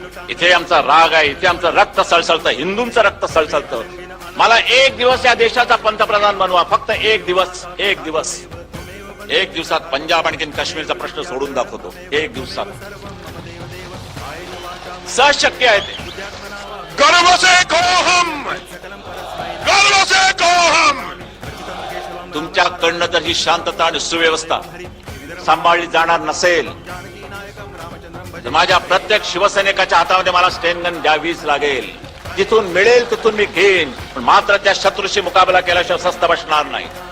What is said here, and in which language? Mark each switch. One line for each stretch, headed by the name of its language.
Marathi: इथे आमचा राग आहे, इथे आमचं रक्त सळसळतं, हिंदूंचं रक्त सळसळतं। मला एक दिवस या देशाचा पंतप्रधान बनवा, फक्त एक दिवस, एक दिवस, एक दिवसात पंजाब आणि काश्मीरचा प्रश्न सोडून दाखवतो। एक दिवसात शक्य आहे ते।
Hindi: गर्व से कहो हम, गर्व से कहो हम।
Marathi: तुमच्याकडनं जर ही शांतता आणि सुव्यवस्था सांभाळली जाणार नसेल तर माझ्या प्रत्येक शिवसैनिकाच्या हातामध्ये मला स्टेनगन द्यावीच लागेल। जिथून मिळेल तिथून मी घेईन, पण मात्र त्या शत्रूशी मुकाबला केल्याशिवाय स्वस्थ बसणार नाही।